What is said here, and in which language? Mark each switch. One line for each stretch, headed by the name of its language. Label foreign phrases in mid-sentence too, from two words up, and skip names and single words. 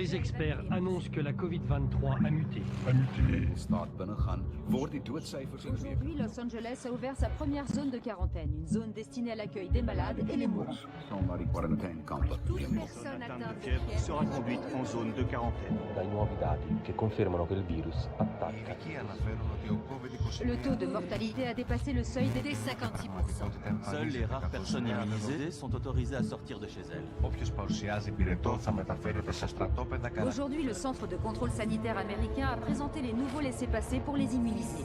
French: Les experts annoncent que la Covid-23 a muté. Aujourd'hui, Los Angeles a ouvert sa première zone de quarantaine, une zone destinée à l'accueil des malades et les mourants. Toute personne atteinte de fièvre sera conduite en zone de quarantaine.
Italian: Dai nuovi dati che confermano che il virus attacca.
French: Le taux de mortalité a dépassé le seuil des 56%. Seules les rares personnes immunisées sont autorisées à sortir de chez elles. Aujourd'hui, le Centre de contrôle sanitaire américain a présenté les nouveaux laissez-passer pour les immunisés.